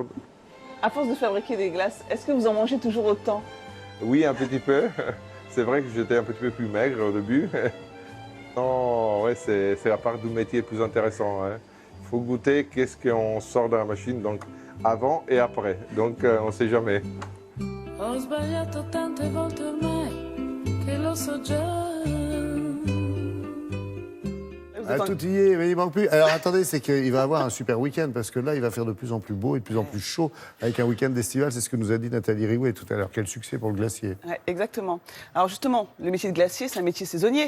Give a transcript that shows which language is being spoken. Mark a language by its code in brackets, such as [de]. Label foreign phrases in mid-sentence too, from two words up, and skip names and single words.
[fr] À force de fabriquer des glaces, est-ce que vous en mangez toujours autant ? Oui, un petit peu. C'est vrai que j'étais un petit peu plus maigre au début. Non, ouais, c'est la part du métier plus intéressant. Il faut goûter qu'est-ce qu'on sort de la machine, donc avant et après. Donc, on ne sait jamais. [it] Ho sbagliato tante volte ormai che lo so già. [fr] Vous êtes Tout y est, mais il manque plus. Alors attendez, c'est qu'il va avoir un super week-end parce que là, il va faire de plus en plus beau et de plus en plus chaud avec un week-end estival. C'est ce que nous a dit Nathalie Riouet tout à l'heure. Quel succès pour le glacier. Ouais, exactement. Alors justement, le métier de glacier, c'est un métier saisonnier.